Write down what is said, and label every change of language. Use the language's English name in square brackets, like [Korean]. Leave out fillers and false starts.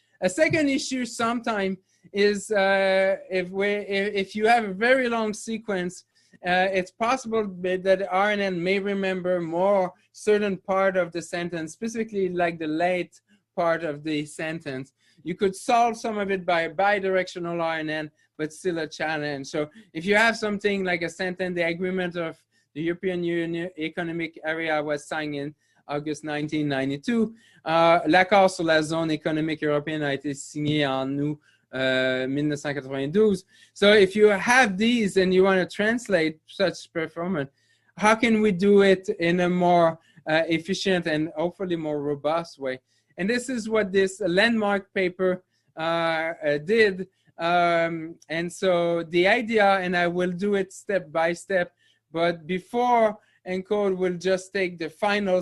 [English] A second issue sometimes is if you have a very long sequence, it's possible that RNN may remember more certain part of the sentence, specifically like the late part of the sentence. You could solve some of it by bidirectional RNN, but still a challenge. So if you have something like a sentence, the agreement of the European Union Economic Area was signed in August 1992. [French] L'accord sur la zone économique européenne a été signé en août 1992. [English] So if you have these and you want to translate such performance, how can we do it in a more efficient and hopefully more robust way? And this is what this landmark paper did. And so the idea, and I will do it step by step, but before encode, we'll just take the final.